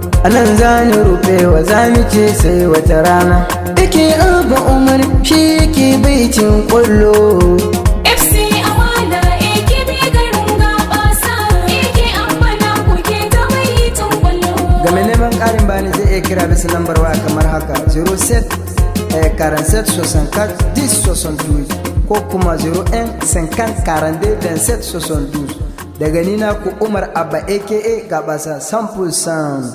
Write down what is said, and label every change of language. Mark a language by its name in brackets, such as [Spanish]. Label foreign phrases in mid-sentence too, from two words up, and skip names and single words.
[Hausa] A nan za ni rufe wa za ni ce sai wata rana. Yake Abba Umar shi yake baitin kwallo. F C Amana, A K B garin gabasa. A K Amana kuke ta baitin kwallo. Ga mai neman ƙarin bayani zai iya kira bisa lambar waya kamar haka, [French] zero sept, eh, quarante-sept soixante-quatre dix soixante-douze, [Hausa] ko kuma [French] zero un cinquante quarante-deux vingt-sept soixante-douze. [Hausa] Daga ni naku Umar Abba A K A Gabasa, [French] cent pour cent.